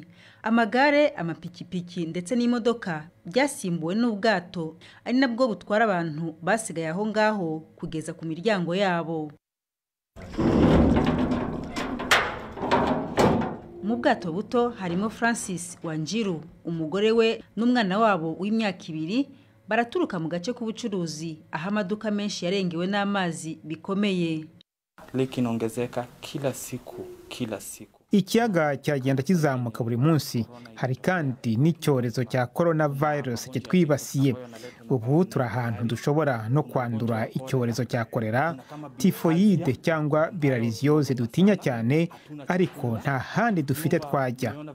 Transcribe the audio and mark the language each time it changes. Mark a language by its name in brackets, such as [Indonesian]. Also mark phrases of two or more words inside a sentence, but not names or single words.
[Kinyarwanda] Amagare, amapikipiki ndetse n'imodoka byasimbuwe n'ubwato, ari nabwo butwara abantu basigaye aho ngaho kugeza ku miryango yabo. Mu bwato buto harimo Francis Wanjiru, umugore we n'umwana wabo w'imyaka 2. Baraturuka mu gace k'ubucuruzi aho amaduka menshi yarengewe n'amazi bikomeye. [Swahili] Leki inaongezeka kila siku. [Kinyarwanda] Ikiyaga cyagenda kizamuka buri munsi. Hari kandi n'icyorezo cya coronavirus kitwibasiye. Ubu turi ahantu dushobora no kwandura icyorezo cya kolera, tifoyide cyangwa bilharziose dutinya cyane, ariko nta handi dufite twajya.